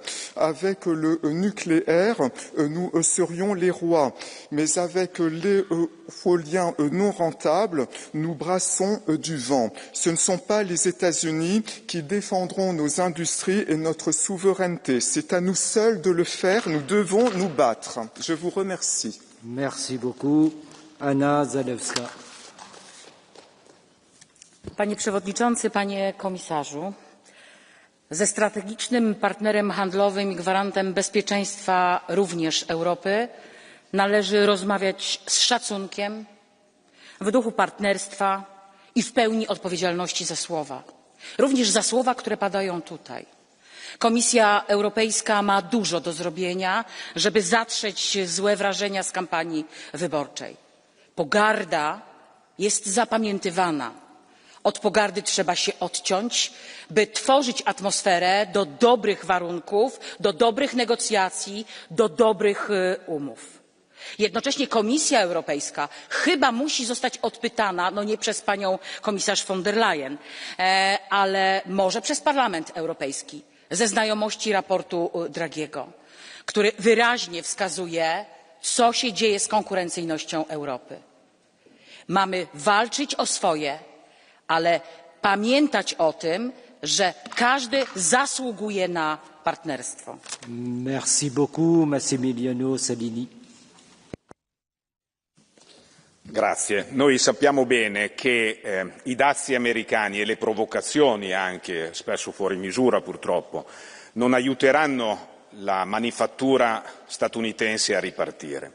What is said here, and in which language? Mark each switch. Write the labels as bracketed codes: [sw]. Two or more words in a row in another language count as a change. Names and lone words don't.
[fr] Avec le nucléaire, nous serions les rois, mais avec l'éolien non rentable, nous brassons du vent. Ce ne sont pas les États-Unis qui défendront nos industries et notre souveraineté. C'est à nous seuls de le faire. Nous devons nous battre. Je vous remercie. Merci beaucoup. Anna Zalewska. [pl] Panie Przewodniczący, Panie Komisarzu, ze strategicznym partnerem handlowym i gwarantem bezpieczeństwa również Europy należy rozmawiać z szacunkiem, w duchu partnerstwa i w pełni odpowiedzialności za słowa. Również za słowa, które padają tutaj. Komisja Europejska ma dużo do zrobienia, żeby zatrzeć złe wrażenia z kampanii wyborczej. Pogarda jest zapamiętywana. Od pogardy trzeba się odciąć, by tworzyć atmosferę do dobrych warunków, do dobrych negocjacji, do dobrych umów. Jednocześnie Komisja Europejska chyba musi zostać odpytana, no nie przez panią komisarz von der Leyen, ale może przez Parlament Europejski, ze znajomości raportu Draghiego, który wyraźnie wskazuje, co się dzieje z konkurencyjnością Europy. Mamy walczyć o swoje, ale pamiętać o tym, że każdy zasługuje na partnerstwo. [fr] Merci beaucoup, Massimiliano Salini. [it] Grazie. Noi sappiamo bene che i dazi americani e le provocazioni, anche spesso fuori misura purtroppo, non aiuteranno la manifattura statunitense a ripartire.